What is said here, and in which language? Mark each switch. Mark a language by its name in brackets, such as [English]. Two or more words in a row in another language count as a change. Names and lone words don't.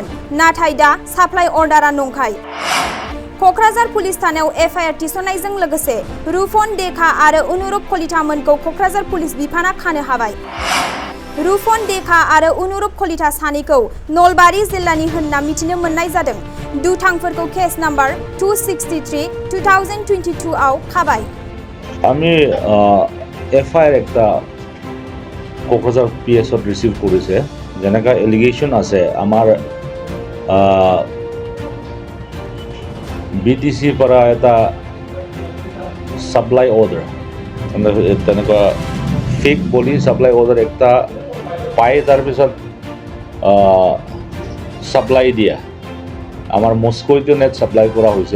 [Bodo] नाथाय दा साप्लाइ अर्डारा नंखाय। कक्राझार पुलिस थानायाव एफआइआर थिसननायजों लोगोसे रुपन देखा आरो अनुरूप कलितामोनखौ कक्राझार पुलिस बिफाना खानो हाबाय। रुपन देखा आरो अनुरूप कलिता सानैखौ नलबारि जिल्लानि होनना मिथिनो मोननाय जादों। दुथांफोरखौ केस नाम्बार 263/2022 आव खाबाय। [Assamese] আমি এফআইআর একটা কোকৰাঝাৰ পিএছত ৰিচিভ কৰিছে, যেনেকা এলিগেশ্যন আছে আমাৰ বিটিচিৰ পৰা এটা [English] supply order, [Assamese] তেনেকুৱা ফেক বুলি [English] supply order [Assamese] একটা পাই, তাৰপিছত সাপ্লাই দিয়া আমাৰ [English] mosquito net [Assamese] সাপ্লাই কৰা হৈছে।